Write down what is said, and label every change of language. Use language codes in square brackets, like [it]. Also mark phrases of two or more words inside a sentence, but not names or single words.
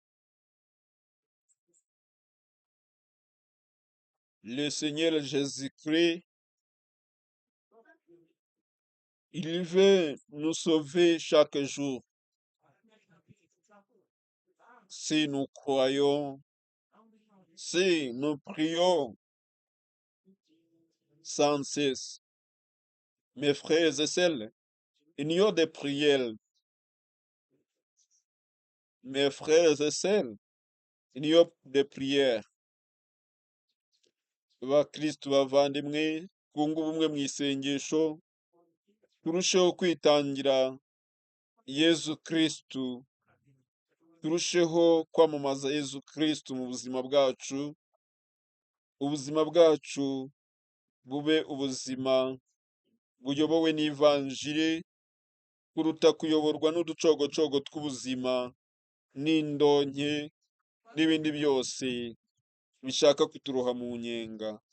[fr] Le Seigneur Jésus-Christ, il veut nous sauver chaque jour si nous croyons, si nous prions sans cesse. Mes frères et sœurs, il y a des prières. Mes frères et sœurs, il y a des prières. [rw] Bakristo bavandimwe, twunge ubumwe mu isengesho, turusheho kwitangira Yezu Kristu, turusheho kwamamaza Yezu Kristu mu buzima bwacu, ubuzima bwacu bube ubuzima buyobowe n'ivanjiri kuruta kuyoborwa n'uducogocogo tw'ubuzima n'indonke n'ibindi byose bishaka kuturoha mu nyenga.